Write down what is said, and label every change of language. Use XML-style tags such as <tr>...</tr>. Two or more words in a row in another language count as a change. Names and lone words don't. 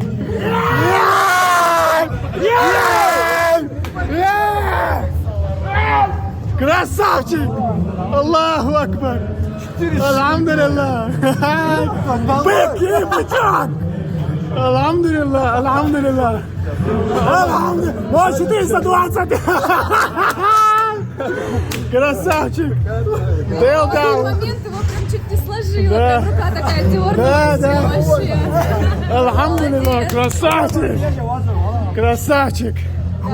<ru>Красавчик!</ru> <ar>الله أكبر! الحمد لله!</ar> <ru>Быки, бычок!</ru> <ar>الحمد لله! الحمد لله!</ar> <ru>Алхамдулиллах! Вот 420! Красавчик! Дэл В даун! момент его прям чуть не сложила, Да. прям рука такая дернулась, Да. вообще. Алхамдулиллах! Красавчик! Красавчик!</ru>